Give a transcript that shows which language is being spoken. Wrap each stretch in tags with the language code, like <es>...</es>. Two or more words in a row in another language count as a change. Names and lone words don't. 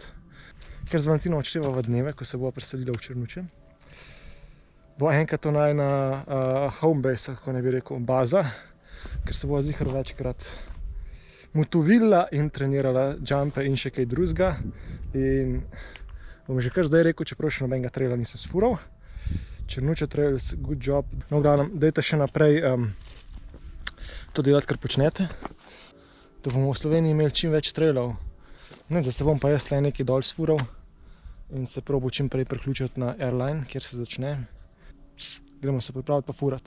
<sl>Ker z Valentino odštevava dneve, ko se bova preselila v Črnuče, bo enkrat to najna</sl> <en>home base,</en> <sl>kako ne bi rekel, baza, ker se bova zihar večkrat motovila in trenirala jumpe in še kaj drugega. In bom že kar zdaj rekel, čeprav še nobenega traila nisem sfural.</sl> <en>Črnuče Trails, good job.</en> <sl>No, v glavnem, dajte še naprej to delati, kar počnete, da bomo v Sloveniji imeli čim več trailov. Ne, da se bom pa jaz tle nekaj dol sfural in se probo čim prej priključiti na Airline, kjer se začne. Gremo se pripraviti pa furati.</sl>